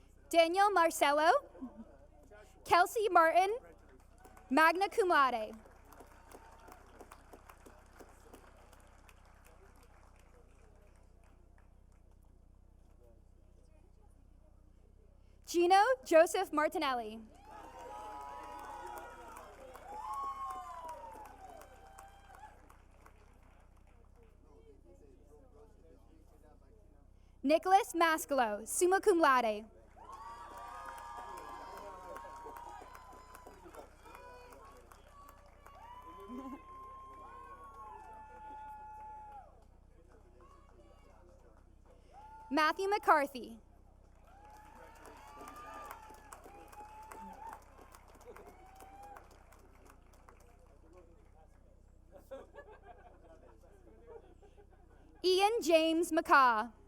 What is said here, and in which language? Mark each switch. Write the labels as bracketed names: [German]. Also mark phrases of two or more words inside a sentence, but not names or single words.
[English] Daniel Marcello. Kelsey Martin, [Latin] magna cum laude. [English] Gino Joseph Martinelli. Nicholas Mascalo, [Latin] summa cum laude. [English] Matthew McCarthy. Ian James McCaw.